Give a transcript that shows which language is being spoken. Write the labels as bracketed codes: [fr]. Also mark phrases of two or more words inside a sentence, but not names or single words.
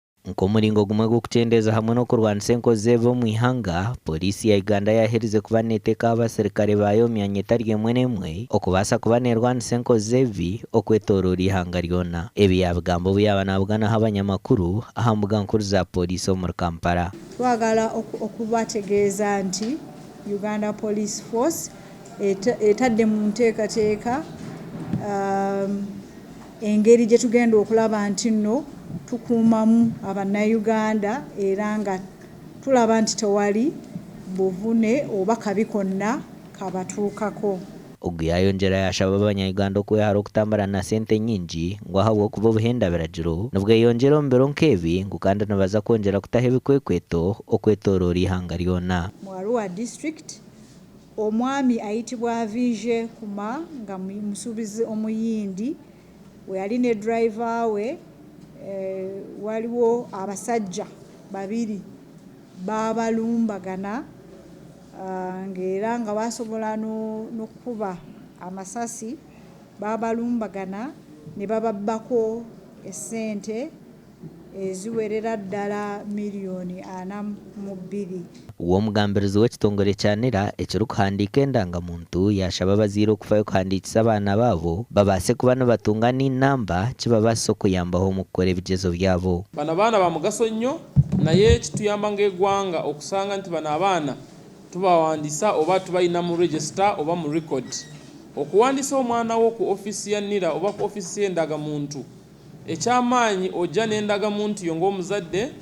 [nyn] Nkomuringo gumwe gw'okukyendeza hamwe n'okurwanisa enkozi z'ebibi omu ihanga, Poorisi ya Uganda yaherize kuba neeteka abaserukale baayo omu myanya etari emwe n'emwe okubaasa kuba neerwanisa enkozi z'ebibi okwetooroora ihanga ryona. Ebi yabigamba obu yaaba naabuganaho abanyamakuru aha mbuga nkuru za Poorisi omuri Kampala. [lg] Twagala okubategeeza nti Uganda Police Force etadde mu nteekateeka engeri gye tugenda okulaba nti nno tukuumamu abannayuganda era nga tulaba nti tewali buvune oba kabi konna kabatuukako. [nyn] Ogu yayongera yashaba abanyayuganda okwehara okutambura na sente nyingi ngu ahabw'okuba obuhenda biragiro nibweyongyera omu biro nk'ebi ngu kandi nibaza kwongera kutaha ebikwekweto okwetooroora ihanga ryona. [lg] Mu Arua District omwami ayitibwa Vije Kuma nga musuubizi omuyindi we yali ne driver we waliwo abasajja babiri babalumbagana ng'era nga basobola n'okukuba amasasi babalumbagana ne bababbako essente eziwerera ddala miliyoni 42. [nyn] W'omugambirizi w'ekitongole kya NERA ekirikuhandiika endangamuntu yashaba abazaire okufayo kuhandiikisa abaana baabo babaase kuba nibatunga n'inamba kibabaasa okuyambaho mu kukora ebigyezo byabo. [lg] Bano abaana ba mugaso nnyo naye kituyamba ng'eggwanga okusanga nti bano abaana tubawandiisa oba tubalina mu register oba mu record. Okuwandiisa omwana wo ku ofiisi ya NERA oba ku ofiisi y'endagamuntu ekyamaanyi ojja n'endagamuntu yo ng'omuzadde.